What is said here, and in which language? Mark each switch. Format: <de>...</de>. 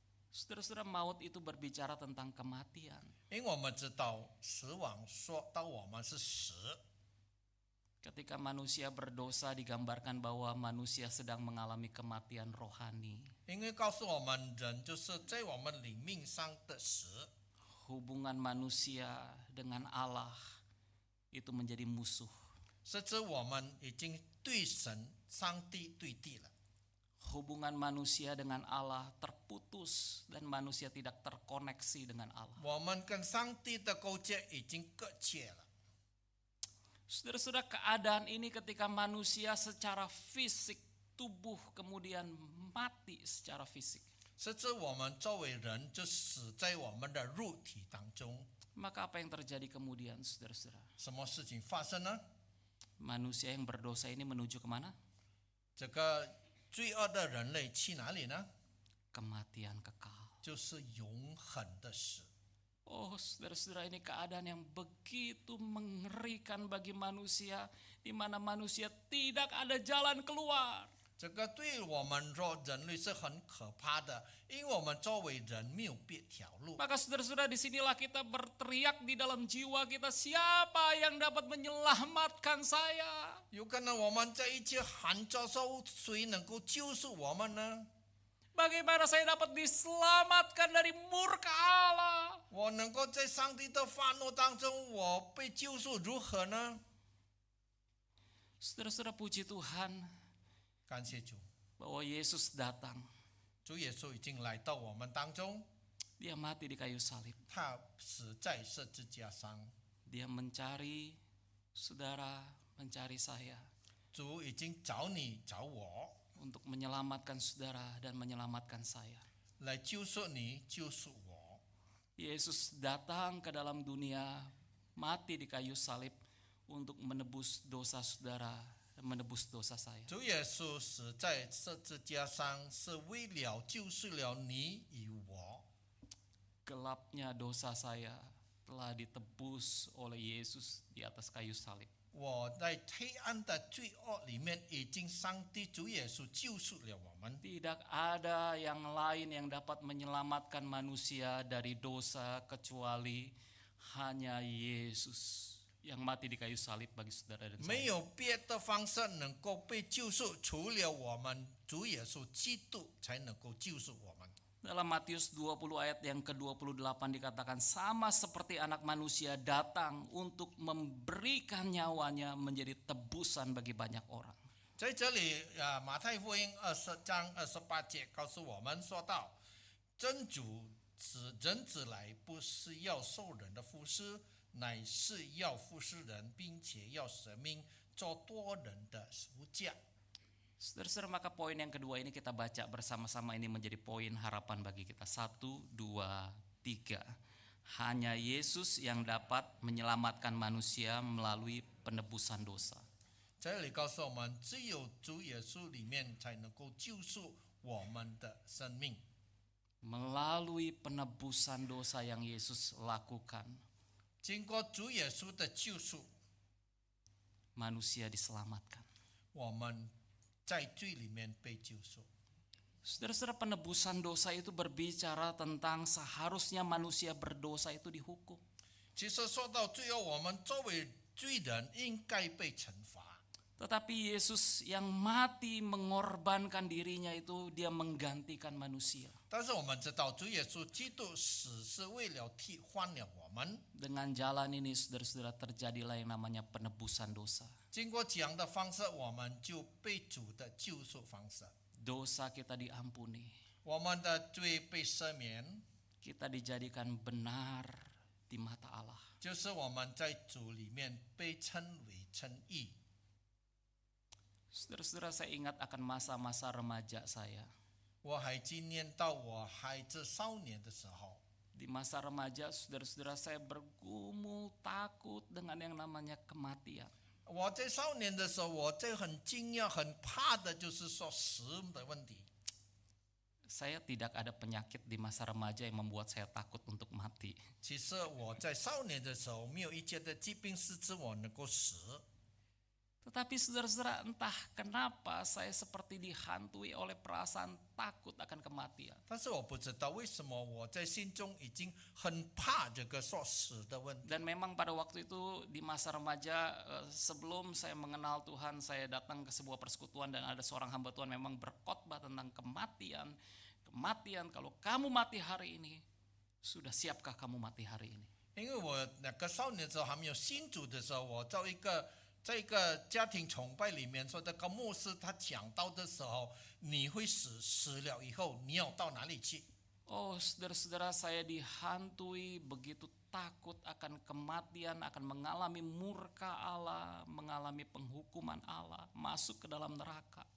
<id>Saudara-saudara, maut itu berbicara tentang kematian.</id> <zh>因为我们知道死亡说到我们是死。</zh> <id>Ketika manusia berdosa digambarkan bahwa manusia sedang mengalami kematian rohani.</id> <zh>因为告诉我们，人就是在我们灵命上的死。</zh> <id>Hubungan manusia dengan Allah itu menjadi musuh.</id> <zh>甚至我们已经对神、上帝对地了。</zh> <id>Hubungan manusia dengan Allah terputus dan manusia tidak terkoneksi dengan Allah.</id> <zh>我们跟上帝的勾结已经割切了。</zh> <id>Saudara-saudara, keadaan ini ketika manusia secara fisik, tubuh kemudian mati secara fisik.</id> <zh>甚至我们作为人就死在我们的肉体当中。</zh> <id>Maka apa yang terjadi kemudian, saudara-saudara?</id> <zh>什么事情发生呢？</zh> <id>Manusia yang berdosa ini menuju kemana?</id> <zh>这个罪恶的人类去哪里呢？</zh> <id>Kematian kekal.</id> <zh>就是永恒的死。</zh> <id>Oh, saudara-saudara, ini keadaan yang begitu mengerikan bagi manusia, di mana manusia tidak ada jalan keluar.</id> <zh>这个对我们说人类是很可怕的，因为我们作为人没有别条路。</zh> <id>Maka saudara-saudara, disinilah kita berteriak di dalam jiwa kita, siapa yang dapat menyelamatkan saya?</id> <zh>有可能我们在一起喊着说，谁能够救赎我们呢？</zh> <id>Bagaimana saya dapat diselamatkan dari murka Allah?</id> <zh>我能够在上帝的发怒当中，我被救赎如何呢？</zh> <id>Saudara-saudara, puji Tuhan</id> <zh>感谢主，</zh> <id>bahwa Yesus datang.</id> <zh>主耶稣已经来到我们当中，</zh> <id>Dia mati di kayu salib.</id> <zh>他死在十字架上。</zh> <id>Dia mencari saudara, mencari saya</id> <zh>主已经找你找我，</zh> <id>untuk menyelamatkan saudara dan menyelamatkan saya.</id> <zh>来救赎你，救赎我。</zh> <id>Yesus datang ke dalam dunia, mati di kayu salib untuk menebus dosa saudara dan menebus dosa saya.</id> <zh>主耶稣死在十字架上，是为了救赎了你与我。</zh> <id>Gelapnya dosa saya telah ditebus oleh Yesus di atas kayu salib.</id> <zh>我在黑暗的罪恶里面，已经上帝主耶稣救赎了我们。</zh> <id>Tidak ada yang lain yang dapat menyelamatkan manusia dari dosa kecuali hanya Yesus yang mati di kayu salib bagi saudara dan</id> <zh>没有别的方式能够被救赎，除了我们主耶稣基督才能够救赎我们。</zh> <id>Dalam Matius 20 ayat yang ke-28 dikatakan, sama seperti anak manusia datang untuk memberikan nyawanya menjadi tebusan bagi banyak orang.</id> <zh>在这里马太福音20章28节告诉我们说到，真主使人子来，不是要受人的服侍，乃是要服侍人，并且要舍命做多人的赎价。</zh> <id>Saudara-saudara, maka poin yang kedua ini kita baca bersama-sama, ini menjadi poin harapan bagi kita. 1, 2, 3. Hanya Yesus yang dapat menyelamatkan manusia melalui penebusan dosa.</id> <zh>这里告诉我们，只有主耶稣里面才能够救赎我们的生命。</zh> <id>Melalui penebusan dosa yang Yesus lakukan,</id> <zh>经过主耶稣的救赎，</zh> <id>manusia diselamatkan.</id> <zh>我们在罪里面被救赎。</zh> <id>Saudara-saudara, penebusan dosa itu berbicara tentang seharusnya manusia berdosa itu dihukum.</id> <zh>其实说到最后，我们作为罪人应该被惩罚。</zh> <id>Tetapi Yesus yang mati mengorbankan dirinya itu, dia menggantikan manusia.</id> <zh>但是我们知道，主耶稣基督死是为了替换了我们。</zh> <id>Dengan jalan ini, saudara-saudara, terjadilah yang namanya penebusan dosa.</id> <zh>经过这样的方式，我们就被主的救赎方式，</zh> <id>Dosa kita diampuni.</id> <zh>我们的罪被赦免，</zh> <id>Kita dijadikan benar di mata Allah.</id> <zh>就是我们在主里面被称为称义。</zh> <id>Saudara-saudara, saya ingat akan masa-masa remaja saya.</id> <zh>我还纪念到我孩子少年的时候，</zh> <id>Di masa remaja, saudara-saudara, saya bergumul takut dengan yang namanya kematian.</id> <zh>我在少年的时候，我在很惊讶、很怕的，就是说死的问题。</zh> <id>Saya tidak ada penyakit di masa remaja yang membuat saya takut untuk mati.</id> <zh>其实我在少年的时候，没有一切的疾病是使我能够死。</zh> <id>Tetapi saudara-saudara, entah kenapa saya seperti dihantui oleh perasaan takut akan kematian.</id> <zh>但是我不知道为什么我在心中已经很怕这个说死的问题。</zh> <id>Dan memang pada waktu itu di masa remaja, sebelum saya mengenal Tuhan, saya datang ke sebuah persekutuan dan ada seorang hamba Tuhan memang berkhotbah tentang kematian. Kematian, kalau kamu mati hari ini, sudah siapkah kamu mati hari ini?</id> <zh>因为我那个少年的时候还没有信主的时候，我在一个家庭崇拜里面说，这个牧师他讲到的时候，你会死，死了以后你要到哪里去？</zh> <id>Oh, saudara-saudara, saya dihantui begitu takut akan kematian, akan mengalami murka Allah, mengalami penghukuman Allah, masuk ke dalam neraka.</id>